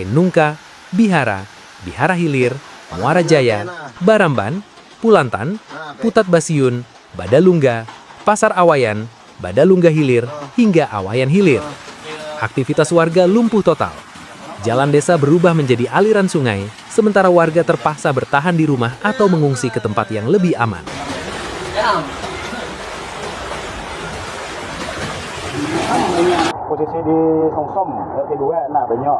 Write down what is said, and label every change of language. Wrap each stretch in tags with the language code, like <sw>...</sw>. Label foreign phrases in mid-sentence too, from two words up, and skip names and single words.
<id>Nungka, Bihara, Bihara Hilir, Muara Jaya, Baramban, Pulantan, Putat Basiun, Badalungga, Pasar Awayan, Badalungga Hilir, hingga Awayan Hilir. Aktivitas warga lumpuh total. Jalan desa berubah menjadi aliran sungai, sementara warga terpaksa bertahan di rumah atau mengungsi ke tempat yang lebih aman. Posisi di Songsom, RT 2, nah banyak.</id>